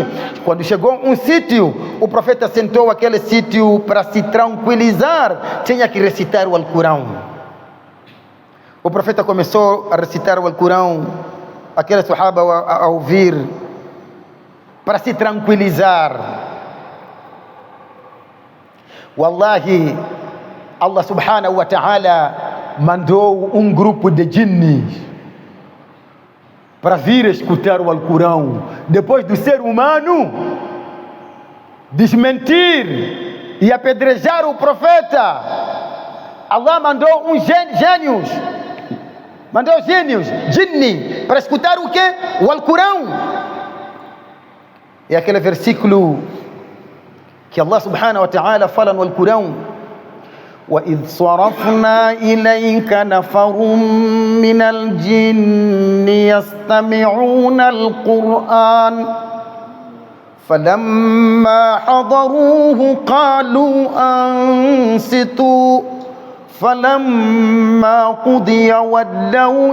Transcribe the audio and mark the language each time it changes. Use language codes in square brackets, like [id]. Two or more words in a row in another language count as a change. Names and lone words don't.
[pt] Quando chegou a um sítio, o profeta sentou aquele sítio para se tranquilizar. Tinha que recitar o Alcorão. O profeta começou a recitar o Alcorão, aquele sahaba a ouvir, para se tranquilizar. Wallahi, Allah [ar] سبحانه وتعالى [pt] mandou um grupo de jinnis para vir escutar o Alcorão, depois do ser humano desmentir e apedrejar o profeta. Allah mandou uns gênios, jinni, para escutar o quê? O Alcorão. É aquele versículo que Allah [ar] سبحانه وتعالى [pt] fala no Alcorão: [ar] وَإِذْ صَرَفْنَا إِلَيْكَ نَفَرٌ مِّنَ الْجِنِّ يَسْتَمِعُونَ الْقُرْآنَ فَلَمَّا حَضَرُوهُ قَالُوا أَنصِتُوا فَلَمَّا قُضِيَ وَلَّوْا